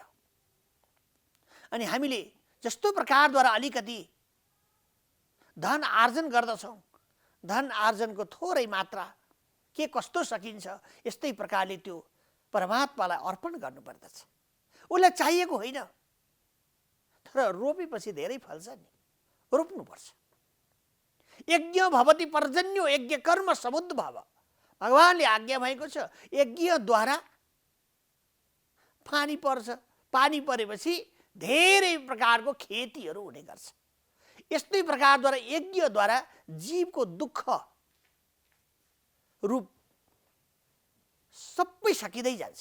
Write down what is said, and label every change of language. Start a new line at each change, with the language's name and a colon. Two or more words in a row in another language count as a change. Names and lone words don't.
Nepali: अनि हामीले जस्तो प्रकारद्वारा अलिकति धन आर्जन गर्दछौँ, धन आर्जनको थोरै मात्रा के कस्तो सकिन्छ, यस्तै प्रकारले त्यो परमात्मालाई अर्पण गर्नुपर्दछ। उसलाई चाहिएको होइन, तर रोपेपछि धेरै फल्छ नि, रोप्नुपर्छ।
Sanskrit: यज्ञ भवति पर्जन्यो यज्ञ कर्म समुद्भव।
Nepali: भगवानले आज्ञा भएको छ, यज्ञद्वारा पानी पर्छ, पानी परेपछि धेरै प्रकारको खेतीहरू हुने गर्छ। यस्तै प्रकारद्वारा यज्ञद्वारा जीवको दुःख रूप सबै सकिँदै जान्छ।